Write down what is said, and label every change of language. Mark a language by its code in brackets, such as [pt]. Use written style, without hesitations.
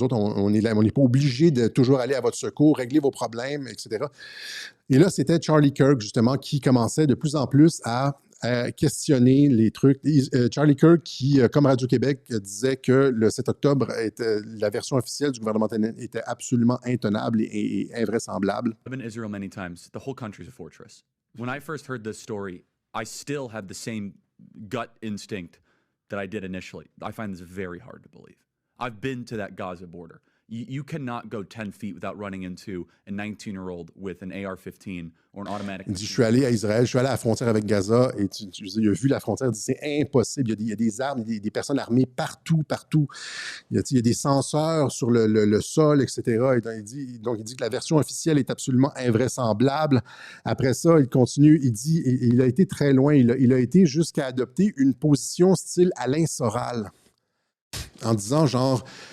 [fr] Nous autres, on n'est pas obligés de toujours aller à votre secours, régler vos problèmes, etc. Et là, c'était Charlie Kirk, justement, qui commençait de plus en plus à questionner les trucs. Charlie Kirk, qui, comme Radio-Québec, disait que le 7 octobre, la version officielle du gouvernement était absolument intenable et invraisemblable. [en] I've been to Israel many times. The whole country is a fortress. When I first heard this story, I still had the same gut instinct that I did initially. I find this very hard to believe. I've been to that Gaza border. You cannot go 10 feet without running into a 19-year-old with an AR-15 or an automatic... [fr] Il dit, je suis allé à Israël, je suis allé à la frontière avec Gaza, et il a vu la frontière, il dit, c'est impossible, il y a des armes, des personnes armées partout. Il y a des senseurs sur le sol, etc. Et il dit que la version officielle est absolument invraisemblable. Après ça, il continue, il dit, il a été très loin, il a été jusqu'à adopter une position style Alain Soral, en disant genre...